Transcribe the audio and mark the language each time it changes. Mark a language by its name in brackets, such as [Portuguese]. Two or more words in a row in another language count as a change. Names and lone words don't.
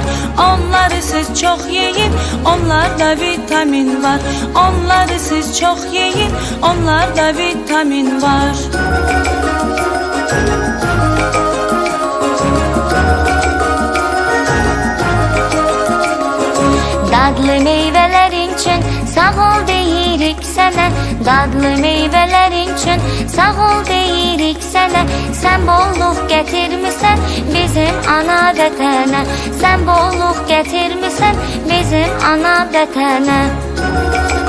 [Turkish] Onları siz çok yiyin, onlarda vitamin var. Onları siz çok yiyin, onlarda vitamin var. Dadlı meyvelerin için [Azerbaijani] sağ ol deyirik sənə. [Turkish] Dadlı meyvelerin için [Azerbaijani] sağ ol deyirik sənə. Sen bolluk getirmişsən bizim ana vətənə. Sen bolluk getirmişsən bizim ana vətənə.